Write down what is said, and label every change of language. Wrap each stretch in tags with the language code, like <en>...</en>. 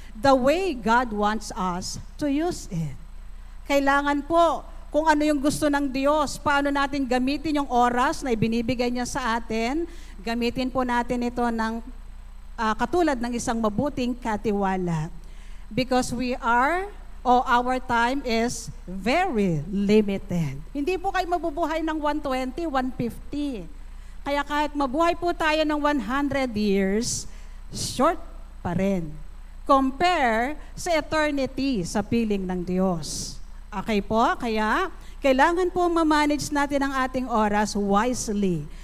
<en>the way God wants us to use it.</en> <tl>Kailangan po, kung ano yung gusto ng Diyos, paano natin gamitin yung oras na ibinibigay niya sa atin, gamitin po natin ito ng katulad ng isang mabuting katiwala.</tl> <en>Because our time is very limited.</en> <tl>Hindi po kayo mabubuhay ng 120, 150. Kaya kahit mabuhay po tayo ng 100 years, short pa rin. Compare sa eternity sa piling ng Diyos. Okay po? Kaya kailangan po ma-manage natin ang ating oras wisely.</tl>